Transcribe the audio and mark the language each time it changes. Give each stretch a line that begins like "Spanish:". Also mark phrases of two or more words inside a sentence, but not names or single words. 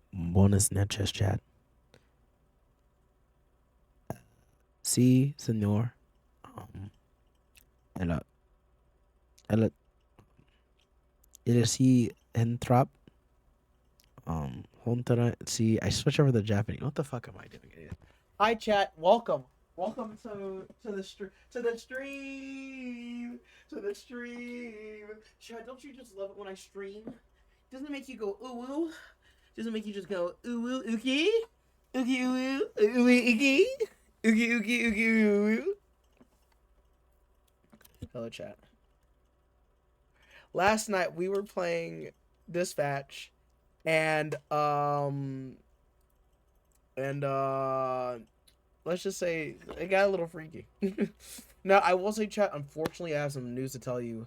Spanish: buenas noches, chat. Sí, señor. Ela, ela, sí,
English: entrap. See, I switch over to Japanese. What the fuck am I doing, idiot? Hi, chat. Welcome. Welcome to the stream. Chat, don't you just love it when I stream? Doesn't it make you go ooh woo? Doesn't it make you just go ooh woo ookie? Ookie ooh woo ooh ookie? Ookie ookie ookie ooh woo. Hello, chat. Last night we were playing Dispatch, and let's just say it got a little freaky. Now I will say, chat, unfortunately I have some news to tell you.